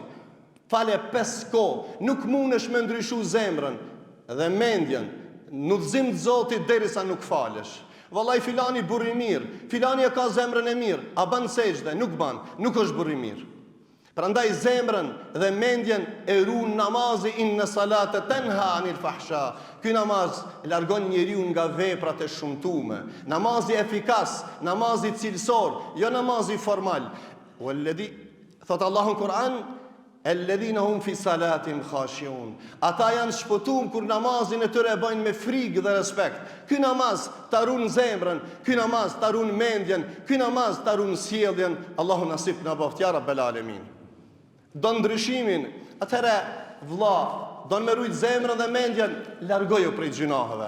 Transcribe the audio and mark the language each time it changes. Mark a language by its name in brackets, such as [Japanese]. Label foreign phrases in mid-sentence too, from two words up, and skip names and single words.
[Albanian] Fale 5 kohë, nuk mundesh me ndryshu zemrën dhe mendjen në udhëzim të Zotit derisa nuk falesh. Vallai filani burr i mirë, filani e ka zemrën e mirë, a bën sejdë? Nuk bën, nuk është burr i mirë. Prandaj zemrën dhe mendjen e ruan namazi, [Arabic] إن الصلاة تنهى عن الفحشاء. [Albanian] Ky namaz largon njeriu nga veprat e shumtuara. Namazi efikas, namazi cilësor, jo namazi formal. Walladhi thot Allahu në Kur'an, [Arabic] الذين هم في صلاتهم خاشعون. [Albanian] Ata janë shpëtuar kur namazin e tyre e bëjnë me frikë dhe respekt. Ky namaz ta ruan zemrën, ky namaz ta ruan mendjen, ky namaz ta ruan sjelljen. Allahu nasip na boft [Arabic] يا رب العالمين. [Albanian] Do ndryshimin, atëherë vlla, do me rujt zemrën dhe mendjen, largoju prej gjunaheve.